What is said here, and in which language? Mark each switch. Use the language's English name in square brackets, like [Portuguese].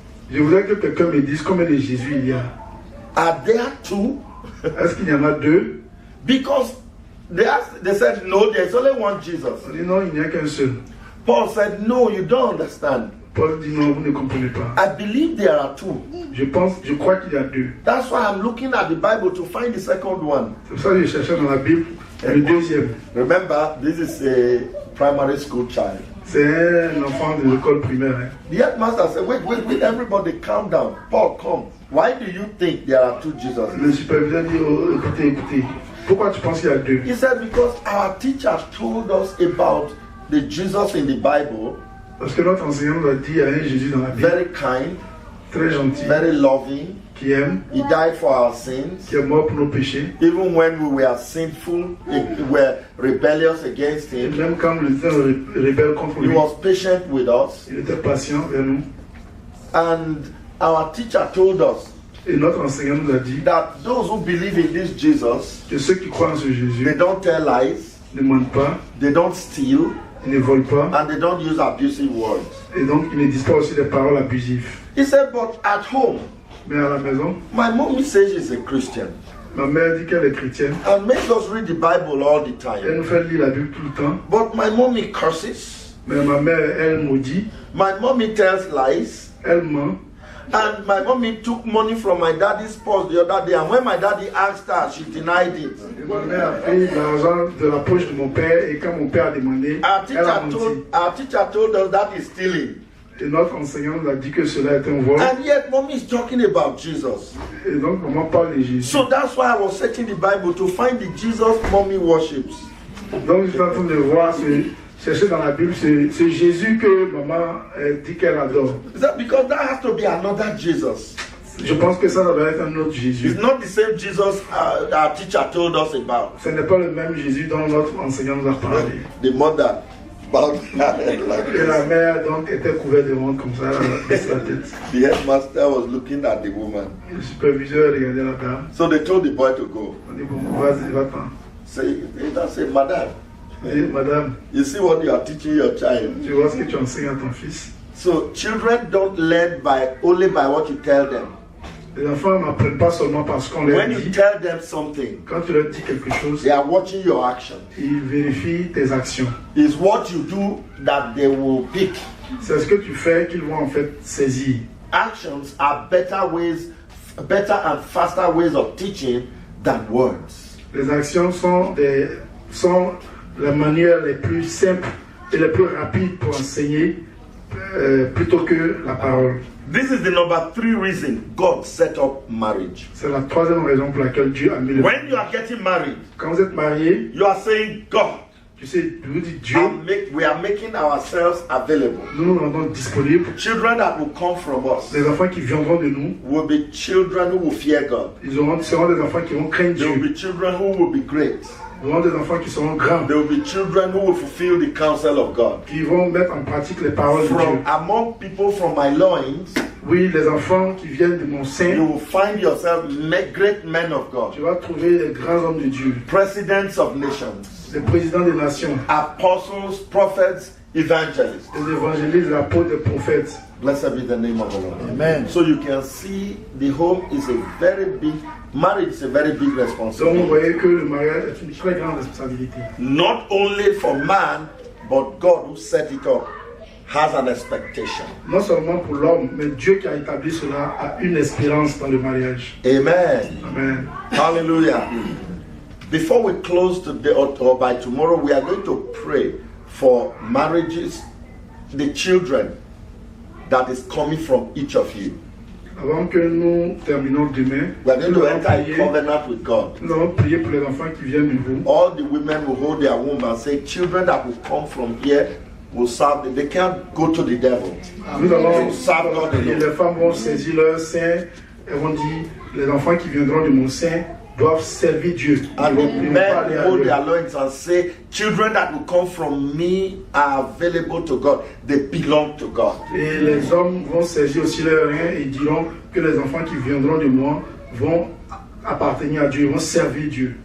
[French] Je voudrais que quelqu'un me dise combien de Jésus il y a. [English] Are there two? [French] Est-ce qu'il y en a deux? [English] Because they said, no, there's only one Jesus. [French] On dit non, il n'y a qu'un seul. [English] Paul said, no, you don't understand. [French] Paul dit non, vous ne comprenez pas. [English] I believe there are two. [French] Je crois qu'il y a deux. [English] That's why I'm looking at the Bible to find the second one. [French] C'est pour ça que je cherchais dans la Bible le deuxième. [English] Remember, this is a primary school child. [French] C'est un enfant de l'école primaire. Hein. [English] The headmaster said, wait, everybody calm down. Paul, come. Why do you think there are two Jesus? [French] Le superviseur dit oh, écoutez. Pourquoi tu penses qu'il y a deux? [English] He said, because our teacher told us about the Jesus in the Bible, [French] Parce que notre enseignant nous a dit il y a un Jésus dans la Bible, [English] very kind, [French] très gentil, [English] very loving. [French] qui aime, [English] He died for our sins. [French] qui est mort pour nos péchés. [English] Even when we were sinful, we were rebellious against [French] Et [English] him, [French] même quand nous étions rebelles contre [English] he [French] lui, [English] was patient with us. [French] il était patient vers nous. [English] And our teacher told us [French] Et notre enseignant nous a dit [English] that those who believe in this Jesus, [French] que ceux qui croient en ce Jésus [English] they don't tell lies, [French] ne mentent pas, [English] they don't steal, [French] ils ne volent pas, [English] and they don't use abusive words. [French] et donc ils ne disent pas aussi des paroles abusives. [English] He said, but at home, [French] Mais à la maison, [English] my mommy says she's a Christian [French] ma mère dit qu'elle est chrétienne. [English] and makes us read the Bible all the [French] Elle [English] time. [French] nous fait lire la Bible tout le temps. [English] But my mommy curses, [French] Mais ma mère, elle maudit, [English] my mommy tells lies, [French] elle ment. [English] and my mommy took money from my daddy's purse the other day, and when my daddy asked her, she denied it. [French] Et ma mère a pris l'argent de la poche de mon père et quand mon père a demandé, elle a menti. [English] Our teacher told us that is stealing. [French] Et notre enseignant nous a dit que cela est un vol. [English] And yet mommy is talking about Jesus. [French] Et donc maman parle de Jésus. [English] So that's why I was searching the Bible to find the Jesus mommy worships. [French] Donc je suis en train de voir, chercher dans la Bible ce Jésus que maman dit qu'elle adore. [English] Is that because that has to be another Jesus? [French] Je pense que ça doit être un autre Jésus. [English] It's not the same Jesus our teacher told us about. [French] Ce n'est pas le même Jésus dont notre enseignant nous a parlé. [English] The mother bowed her head like [French] Et la [English] this. [French] mère donc était couverte de honte comme ça, elle a baissé la tête. [English] The headmaster was looking at the woman. [French] Et le superviseur regardait la dame. [English] So they told the boy to go. [French] On dit bon, vas-y, va-t'en. [English] Say, madam, [French] Et madame, [English] you see what you are teaching your child. [French] tu vois ce que tu enseignes à ton fils. [English] So children don't learn only by what you tell them. [French] Les enfants n'apprennent pas seulement parce qu'on leur [English] When you [French] dit. [English] tell them something, [French] Quand tu leur dis quelque chose, [English] they are watching your action. [French] ils vérifient tes actions. [English] It's what you do that they will pick. [French] C'est ce que tu fais qu'ils vont en fait saisir. [English] Actions are better and faster ways of teaching than words. [French] Les actions sont la manière les plus simples et les plus rapides pour enseigner plutôt que la parole. [English] This is the number 3 reason God set up marriage. [French] C'est la troisième raison pour laquelle Dieu a mis le [English] When you are getting married, [French] Quand vous êtes marié, [English] you are saying, God, [French] tu sais, vous dites Dieu, [English] we are making ourselves available. [French] nous nous rendons disponibles. [English] Children that will come from us [French] Les enfants qui viendront de nous, [English] will be children who will fear God. [French] seront des enfants qui vont craindre [English] There will [French] Dieu. [English] be children who will be great. [French] Ils seront des enfants qui seront grands, [English] There will be children who will fulfill the counsel of God. [French] qui vont mettre en pratique les paroles de Dieu. [English] From among people from my loins, [French] Oui, les enfants qui viennent de mon [English] you [French] sein, [English] will find yourself great men of God, [French] tu vas trouver les grands hommes de Dieu, [English] presidents of nations, [French] les présidents des nations, [English] apostles, prophets, evangelists. [French] les évangélistes, les apôtres, les prophètes. [English] Blessed be the name of the Lord. Amen. So you can see the home is a very big, marriage is a very big [French] Donc vous [English] responsibility. [French] voyez que le mariage est une très grande responsabilité. [English] Not only for man, but God who set it up has an expectation. [French] Non seulement pour l'homme, mais Dieu qui a établi cela a une espérance dans le mariage. Amen. Amen. Hallelujah. [English] Before we close today or by tomorrow, we are going to pray for marriages, the children that is coming from each of you. [French] Avant que nous terminons demain, [English] We are going [French] nous [English] to [French] allons [English] enter a [French] prier, [English] covenant with God. [French] nous allons prier pour les enfants qui viennent de vous. [English] All the women will hold their womb and say, children that will come from here will serve them. They can't go to the devil. [French] Nous allons [English] serve God [French] prier. [English] alone. [French] Les femmes vont saisir leur sein et vont dire, les enfants qui viendront de mon sein doivent servir Dieu. [English] And [French] Ils [English] the [French] vont pas [English] men [French] aller [English] will [French] à [English] hold [French] eux. [English] their loins and say, children that will come from me are available to God. They belong to God. [French] Et les hommes vont saisir aussi leurs reins et diront que les enfants qui viendront de moi vont appartenir à Dieu, vont servir Dieu.